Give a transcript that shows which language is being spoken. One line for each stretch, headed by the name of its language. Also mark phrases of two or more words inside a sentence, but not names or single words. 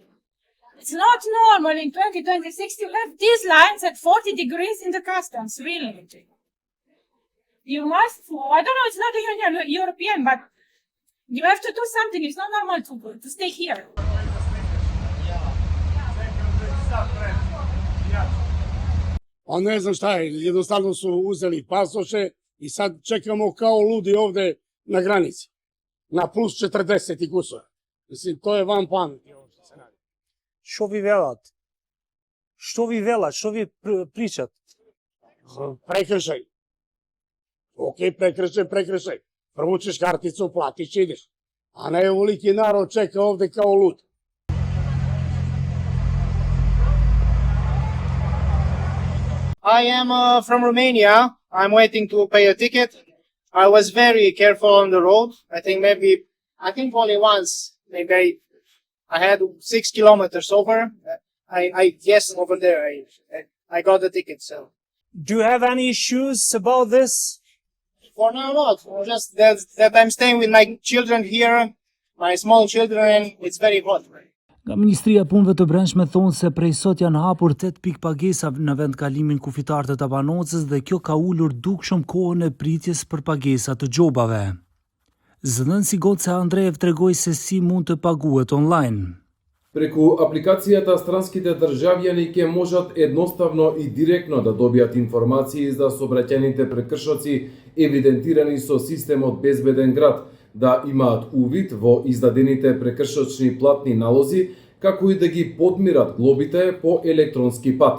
English: It's not normal in 2026 to have these lines at 40 degrees in the customs, really. You must, I don't know, it's not even European, but you have to do something. It's not normal to stay here.
Serbian: A ne znam šta je, jednostavno su uzeli pasoše i sad čekamo kao ludi ovde na granici. Na plus 40 i kusura. Mislim, to je van pameti.
Macedonian: Što vi velat? Što vi velat? Što vi pričat? Prekršaj. Ok, prekršaj.
Serbian: Provučeš karticu, platiš i ideš. A ne ovoliki narod čeka ovde kao lud.
English: I am from Romania. I'm waiting to pay a ticket. I was very careful on the road. I think only once, maybe I had 6 kilometers over. Yes, over there, I got the ticket, so. Do you have any issues about this? For now, not. Just that I'm staying with my children here, my small children, it's very hot.
Albanian: Nga Ministria e Punëve të Brendshme thonë se prej sot janë hapur 8 pikë pagesa në vend kalimin kufitar të Tabanocës dhe kjo ka ulur dukshëm kohën e pritjes për pagesa të gjobave. Zëdhënësi Goca Andrejev tregoi se si mund të paguhet online.
Macedonian: Преку апликацијата странските државјани ќе можат едноставно и директно да добијат информации за сообраќајните прекршоци евидентирани со системот Безбеден град, да имаат увид во издадените прекршочни платни налози, како и да ги подмират глобите по електронски пат.